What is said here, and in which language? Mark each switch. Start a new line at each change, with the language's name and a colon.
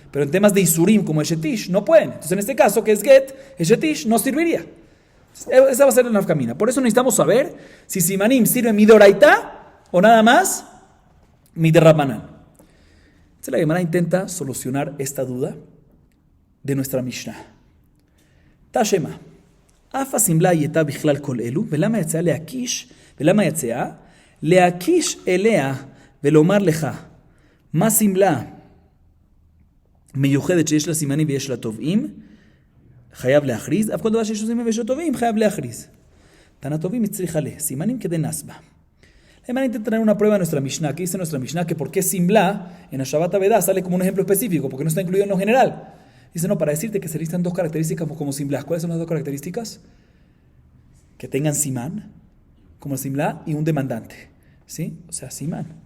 Spanish: Pero en temas de isurim como Eshetish no pueden. Entonces en este caso que es get, Eshetish no serviría. Esa va a ser la nafkamina. Por eso necesitamos saber si simanim sirve midoraita o nada más miderrabanán. Entonces la Gemara intenta solucionar esta duda de nuestra Mishnah. Tashema.
Hebrew: אף הסמלה הייתה בכלל כל אלו, ולמה יצאה להקיש, ולמה יצאה? להקיש אליה ולומר לך, מה סמלה מיוחדת שיש לה סימנים ויש לה תובעים, חייב להכריז, אף כל דבר שיש לה סימנים ויש לה תובעים, חייב להכריז. תנא תובעים הצריך עליה, סימנים כדי נסבה.
Spanish: Además intenta tener una prueba en nuestra Mishnah, que dice nuestra Mishnah que por qué simla en la Shabbat Avedá sale como un ejemplo específico, porque no está incluido en lo general. Dice, no, para decirte que se listan dos características como simlá. ¿Cuáles son las dos características? Que tengan simán, como el simlá, y un demandante. ¿Sí? O sea, simán.